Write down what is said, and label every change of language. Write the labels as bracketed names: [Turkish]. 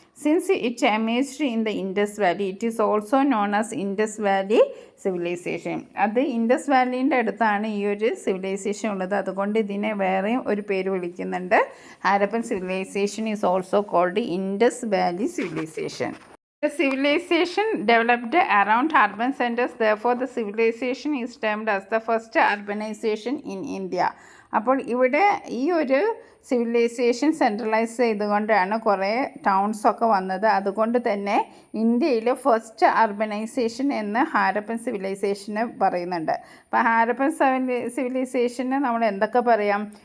[English] Since it emerged in the Indus valley, it is also known as Indus valley civilization. [Malayalam] അത് Indus വാലിൻ്റെ അടുത്താണ് ഈ ഒരു civilisation ഉള്ളത്. അതുകൊണ്ട് ഇതിനെ വേറെയും ഒരു പേര് വിളിക്കുന്നുണ്ട്. [English] Harappan civilization is also called Indus valley civilization. The civilization developed around urban centers. Therefore, the civilization is termed as the first urbanization in India. [Malayalam] അപ്പോൾ ഇവിടെ ഈ ഒരു സിവിലൈസേഷൻ സെൻട്രലൈസ് ചെയ്തുകൊണ്ടാണ് കുറേ ടൗൺസൊക്കെ വന്നത്. അതുകൊണ്ട് തന്നെ ഇന്ത്യയിൽ ഫസ്റ്റ് അർബനൈസേഷൻ എന്ന് ഹാരപ്പൻ സിവിലൈസേഷന് പറയുന്നുണ്ട്. അപ്പോൾ ഹാരപ്പൻ സിവിലൈസേഷന് നമ്മൾ എന്തൊക്കെ പറയാം?